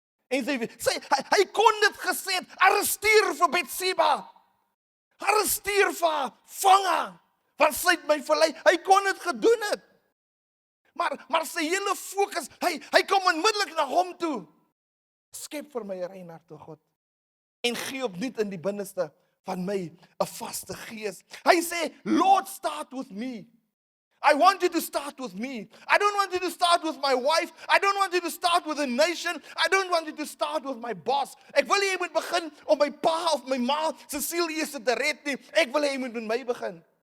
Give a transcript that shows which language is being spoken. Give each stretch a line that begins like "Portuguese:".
Afrikaans: En hy kon dit gesê, arresteer vir Bathsheba. Arresteer vir haar, vang haar. want sy het my verlei. Hy kon dit gedoen het. Maar sy hele fokus, hy kom onmiddellik na hom toe. Skep vir my 'n rein hart, o God. En gee opnuut in die binneste van my 'n vaste gees. Hy sê,
English: Lord, start with me. I want you to start with me. I don't want you to start with my wife. I don't want you to start with a nation. I don't want you to start with my boss.
Afrikaans: Ek wil nie jy moet begin om my pa of my ma se siel eers te red nie. Ek wil jy moet met my begin.